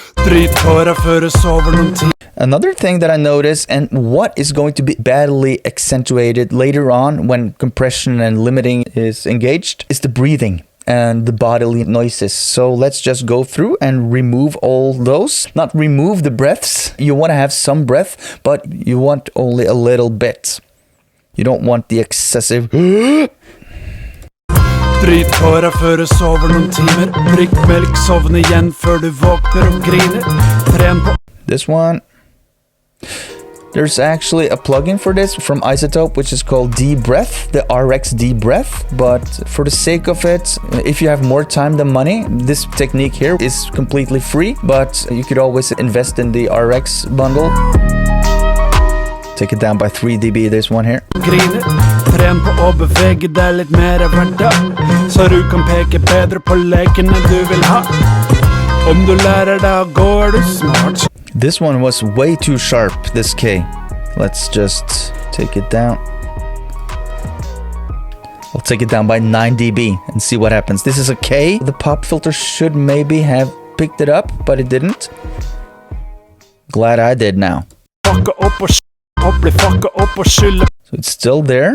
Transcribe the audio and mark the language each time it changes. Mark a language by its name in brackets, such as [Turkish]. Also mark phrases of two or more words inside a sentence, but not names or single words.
[English] Another thing that I notice, and what is going to be badly accentuated later on when compression and limiting is engaged, is the breathing and the bodily noises. So let's just go through and remove all those. Not remove the breaths. You want to have some breath, but you want only a little bit. You don't want the excessive [Norwegian] Drit på deg før du sover noen timer. Drikk melk, sovne igjen før du våkner og griner. Tren på [English] this one. There's actually a plugin for this from Izotope, which is called Deep Breath, the RX Deep Breath. But for the sake of it, if you have more time than money, this technique here is completely free, but you could always invest in the RX bundle. Take it down by 3 dB, this one here. [Norwegian] griner. Tren på å bevege deg litt mer hver dag, så du kan peke bedre på lekene du vil ha. Om du lærer deg å gå, er du smart. [English] This one was way too sharp, this K. Let's just take it down. I'll take it down by 9 dB and see what happens. This is a K. The pop filter should maybe have picked it up, but it didn't. Glad I did now. So it's still there.